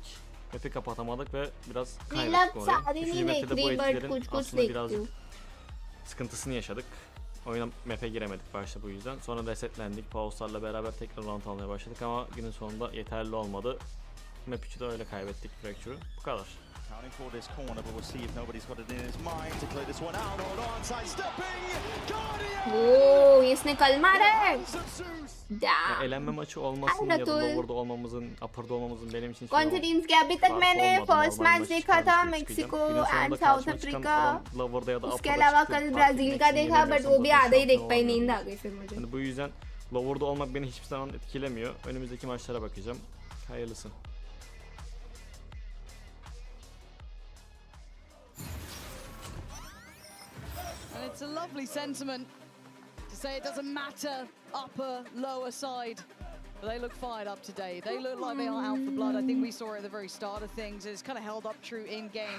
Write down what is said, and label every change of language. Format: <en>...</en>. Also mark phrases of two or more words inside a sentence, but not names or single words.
<tr>Map'i kapatamadık ve biraz kaybettik orayı. Üçüncü map'te de bu etkilerin aslında biraz sıkıntısını yaşadık. Oyuna map'e giremedik başta bu yüzden. Sonra resetlendik. Pauslarla beraber tekrar round almaya başladık ama günün sonunda yeterli olmadı. Map 3'ü de öyle kaybettik Fracture'u. Bu kadar.</tr> <hi>Oh, इसने कल मारा है.</hi> <tr>Elenme maçı olmasın ya da lower'da olmamızın, upper'da olmamızın benim için</tr> <hi>कौन सी टीम्स के अभी तक मैंने</hi> <en>first match</en> <hi>देखा था मेक्सिको एंड साउथ अफ्रीका. उसके अलावा कल ब्राजील का देखा बट वो भी आधा ही देख पाई, नींद आ गई फिर मुझे.</hi> <tr>Yani bu yüzden lower'da olmak beni hiçbir zaman etkilemiyor. Önümüzdeki maçlara bakacağım. Hayırlısı.</tr> <en>And it's a lovely sentiment to say it doesn't matter upper, lower side. But they look fired up today. They look like they are out for blood. I think we saw it at the very start of things. It's kind of held up true in game.</en>